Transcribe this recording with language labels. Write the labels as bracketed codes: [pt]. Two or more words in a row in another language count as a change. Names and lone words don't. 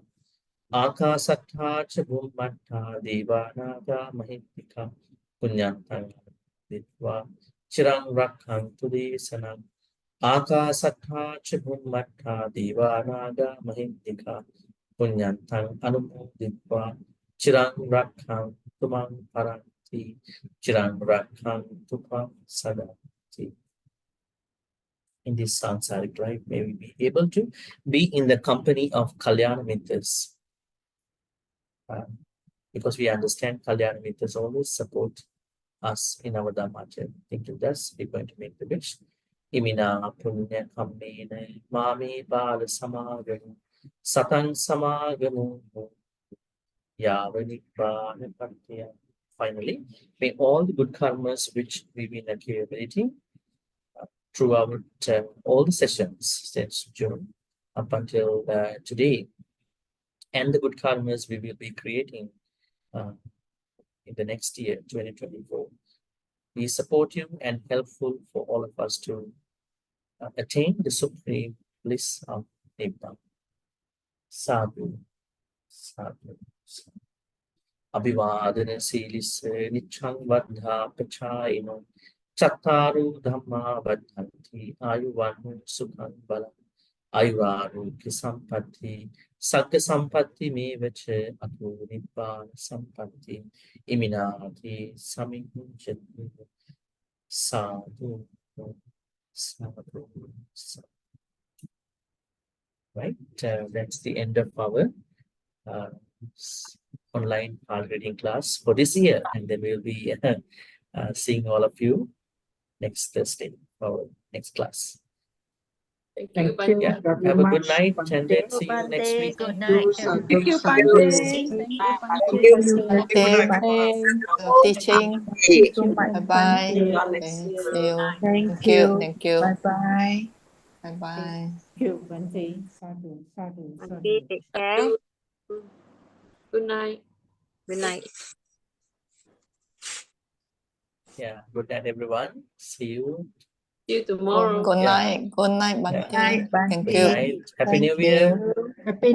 [pi] Akasattha ca bhummattha devanaga mahindika punyantang anumoditva chiram rakhantu desana. Akasattha ca bhummattha devanaga mahindika punyantang anumoditva chiram rakhantu mang parang Chiran Rakhantupa Sadati. [en] In this samsaric life, may we be able to be in the company of [pi] Kalyana Mittas. [en] Because we understand [pi] Kalyana Mittas [en] always support us in our Dhamma journey. Think of this, we're going to make the wish. [pi] Imina punya kammene mami bala samagamu satang samagamu yavanipana patya. [en] Finally, may all the good karmas which we've been accumulating throughout all the sessions since June up until today, and the good karmas we will be creating in the next year, 2024, be supportive and helpful for all of us to attain the supreme bliss of Nibbana. [pi] Sadhu. Sadhu. Sadhu. Abhivadana silisse nichang vadha pachayino. Chattaru dhamma vadhanti ayuvanu sukhang balam. Ayurarogya sampatti. Sagga sampatti mevacha ato nibbana sampatti. Iminati samikujati. Sadhu. Sadhu. Sadhu. [en] Right, that's the end of our online Pali reading class for this year, and then we'll be seeing all of you next Thursday for our next class. Thank you, Thank you Bhante. Yeah, very have a much, good night, and Bhante. then see you next Bhante, week. good Thank night. you, sadhu, Thank you, sadhu. Bhante. Thank Thank you, you, Bhante. Bhante. Bye. Your teaching. Thank you so much, Bye bye. Bhante. Okay, see you. Thank Thank you. you. Thank you. Bye bye. Bye bye. Thank you, Bhante. [pi] Sadhu, sadhu, [en] Bhante, sadhu. take care. Good night. Good night. Yeah, good night, everyone. See you. See you tomorrow. Good Yeah. night. Good night, Yeah. Bhante. Night, Thank Good you. Bhante. night. Happy Thank New Year. you. Happy Happy